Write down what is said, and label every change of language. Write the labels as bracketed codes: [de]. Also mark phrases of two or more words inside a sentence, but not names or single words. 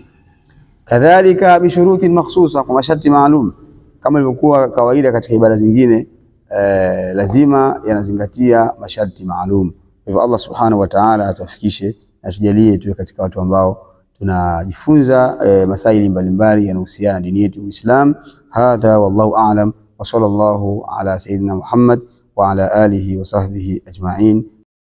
[ar] كذلك بشروط مخصوصة, [sw] kwa masharti maalum, kama ilivyokuwa kawaida katika ibada zingine, lazima yanazingatia masharti maalum. Hivyo [ar] الله سبحانه وتعالى [sw] atufikishe na tujalie tuwe katika watu ambao tunajifunza masaili mbalimbali yanayohusiana na dini yetu Uislamu. [ar] هذا والله أعلم وصلى الله على سيدنا محمد وعلى آله وصحبه أجمعين.